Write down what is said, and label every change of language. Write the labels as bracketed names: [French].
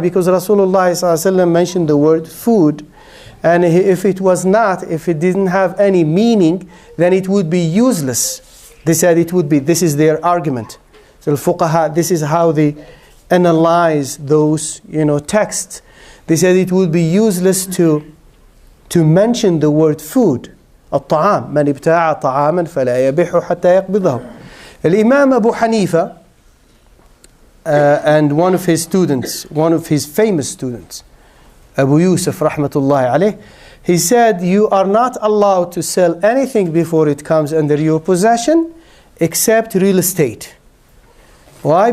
[English] Because Rasulullah sallallahu alayhi wasallam mentioned the word food. And if it was not, if it didn't have any meaning, then it would be useless. They said it would be, this is their argument. So al-fuqaha, this is how they analyze those texts. They said it would be useless to mention the word food. [Arabic] الطعام من ابتاع طعاما فلا يبيح حتى يقبضه. [English] Imam Abu Hanifa and one of his students, one of his famous students, Abu Yusuf rahmatullahi alayh, he said you are not allowed to sell anything before it comes under your possession except real estate. Why?